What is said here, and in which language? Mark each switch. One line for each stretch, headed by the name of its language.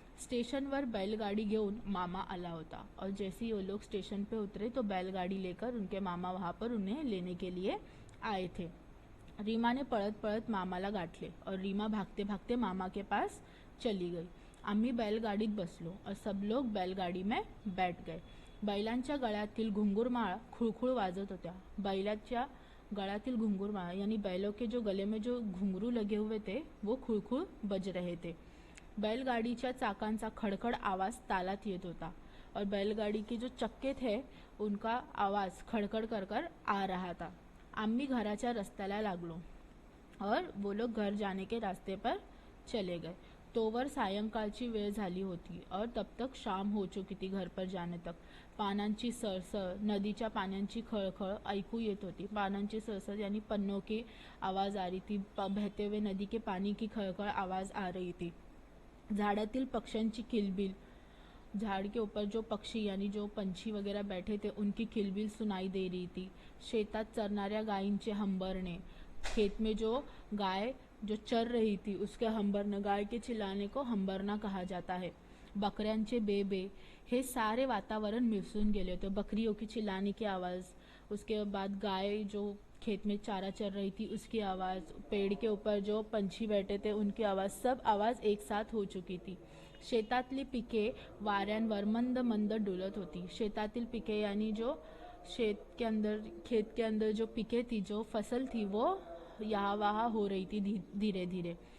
Marathi: स्टेशनवर बैलगाड़ी घेऊन मामा आला होता,
Hindi: और जैसे ही वो लोग स्टेशन पे उतरे तो बैलगाड़ी लेकर उनके मामा वहाँ पर उन्हें लेने के लिए आए थे।
Marathi: रीमा ने पळत पळत मामाला गाठले,
Hindi: और रीमा भागते भागते मामा के पास चली गई।
Marathi: आम्ही बैलगाडीत बसलो,
Hindi: और सब लोग बैलगाड़ी में बैठ गए।
Marathi: बैलांच्या गळ्यातील घुंगुरमाळा खुळखुळ वाजत होत्या। बैलाच्या गळ्यातील घुंगुरमाळा
Hindi: यानी बैलों के जो गले में जो घुंघरू लगे हुए थे, वो खुळखुळ बज रहे थे।
Marathi: बैलगाडीच्या चाकांचा खडखड आवाज तालात येत होता।
Hindi: और बैलगाड़ी के जो चक्के थे उनका आवाज खडखड कर कर आ रहा था।
Marathi: आम्ही घराच्या रस्त्याला लागलो
Hindi: और वो लोग घर जाने के रास्ते पर चले गए।
Marathi: तोवर सायंकाळची वेळ झाली होती
Hindi: और तब तक शाम हो चुकी थी घर पर जाने तक।
Marathi: पानांची सरसर, नदीच्या पाण्याची खळखळ ऐकू येत होती। पानांची सरसर
Hindi: यानी पन्नों की आवाज आ रही थी, बहते हुए नदी के पानी की खळखळ आवाज आ रही थी।
Marathi: झाडातील पक्ष्यांची किलबिल,
Hindi: झाड़ के ऊपर जो पक्षी यानी जो पंछी वगैरह बैठे थे उनकी किलबिल सुनाई दे रही थी।
Marathi: शेतात चरणाऱ्या गायींचे हंबरणे,
Hindi: खेत में जो गाय जो चर रही थी उसके हंबरने, गाय के चिल्लाने को हंबरना कहा जाता है।
Marathi: बकऱ्यांचे बेबे, हे सारे वातावरण मिसळून गेले होते।
Hindi: बकरियों की चिल्लाने की आवाज़, उसके बाद गाय जो खेत में चारा चर रही थी उसकी आवाज़, पेड़ के ऊपर जो पंछी बैठे थे उनकी आवाज़, सब आवाज़ एक साथ हो चुकी थी।
Marathi: शेतातली पिके वाऱ्यांवर मंद मंद डुलत होती। शेतातील पिके
Hindi: यानी जो खेत के अंदर जो पिके थी, जो फसल थी, वो यहाँ वहाँ हो रही थी धीरे धीरे।